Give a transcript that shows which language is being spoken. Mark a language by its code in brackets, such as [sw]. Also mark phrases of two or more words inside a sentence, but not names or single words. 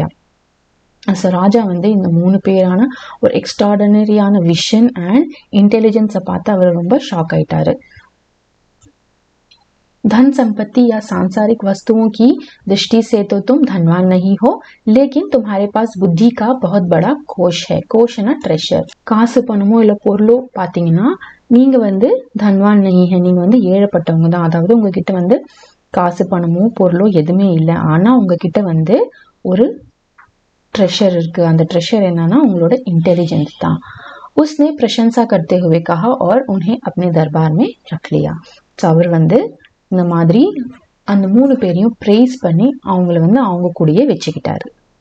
[ta] ஸோ ராஜா வந்து இந்த 3 பேரான ஒரு [en] extraordinary vision and intelligence [ta] பார்த்து அவர் ரொம்ப ஷாக் ஆயிட்டாரு. [hi] धन संपत्ति या सांसारिक वस्तुओं की दृष्टि से तो तुम धनवान नहीं हो, लेकिन तुम्हारे पास बुद्धि का बहुत बड़ा कोश है. கோஷ்னா ட்ரெஷர். [ta] காசு பணமோ இல்லை பொருளோ பார்த்தீங்கன்னா நீங்க வந்து [hi] धनवान नहीं है, [ta] நீங்க வந்து ஏழப்பட்டவங்க தான். அதாவது உங்ககிட்ட வந்து காசு பணமோ பொருளோ எதுவுமே இல்லை, ஆனா உங்ககிட்ட வந்து ஒரு ட்ரெஷர் இருக்கு. அந்த ட்ரெஷர் என்னன்னா உங்களோட इंटेलिजेंस தான். [hi] उसने प्रशंसा करते हुए कहा और उन्हें अपने दरबार में रख लिया. [ta] ஸோ அவர் வந்து இந்த மாதிரி அந்த 3 பேரையும் ப்ரைஸ் பண்ணி அவங்கள வந்து அவங்க கூடயே வச்சுக்கிட்டாரு.